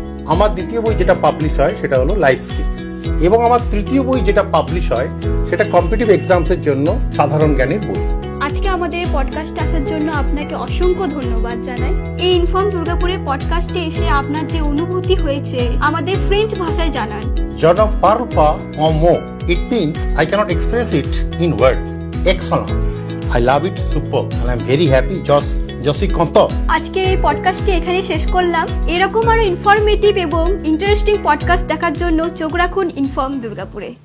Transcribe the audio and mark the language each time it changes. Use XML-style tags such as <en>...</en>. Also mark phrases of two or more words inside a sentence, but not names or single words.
<bn>আমার দ্বিতীয় বই যেটা পাবলিশ হয় সেটা হলো</bn> <en>life skills.</en> <bn>এবং আমার তৃতীয় বই যেটা পাবলিশ হয় সেটা</bn> <en>competitive exams</en> <bn>জন্য সাধারণ জ্ঞানের বই। আজকে আমাদের পডকাস্টে আসার জন্য আপনাকে অসংখ্য ধন্যবাদ জানাই। এই ইনফর্ম দুর্গাপুরের পডকাস্টে এসে আপনার যে অনুভূতি হয়েছে আমাদের ফ্রেঞ্চ ভাষায় জানান।</bn> <fr>Je ne parle pas en mots.</fr> <en>It means I cannot express it in words. Excellence. I love it super and I'm very happy.</en> <fr>Je suis content.</fr> <bn>আজকের এই পডকাস্টটি এখানে শেষ করলাম। এরকম আরো ইনফরমেটিভ এবং</bn> <en>interesting podcast</en> <bn>দেখার জন্য চোখ রাখুন ইনফর্ম দুর্গাপুরে।</bn>